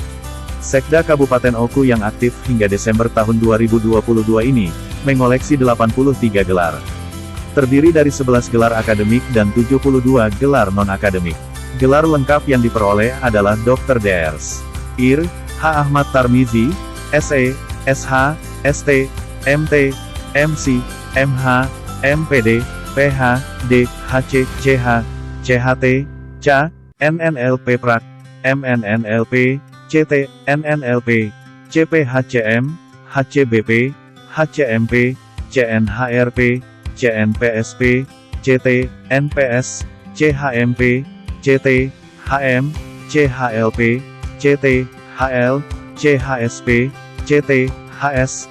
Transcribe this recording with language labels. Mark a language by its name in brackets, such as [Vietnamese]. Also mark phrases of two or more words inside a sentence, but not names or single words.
[Indonesian] Sekda Kabupaten Oku yang aktif hingga Desember tahun 2022 ini mengoleksi 83 gelar. Terdiri dari 11 gelar akademik dan 72 gelar non-akademik. Gelar lengkap yang diperoleh adalah Dr. Drs. Ir. H. Ahmad Tarmizi, SE, SH, ST, MT, MC, MH, MPD, PH, D, HC, CH, CHT, CA, NNLP Prak, MNNLP, CT, NNLP, CPHCM, HCBP, HCMP, CNHRP, CNPSP, CT, NPS, CHMP, CT, HM, CHLP, CT, HL, CHSP, CT, HS,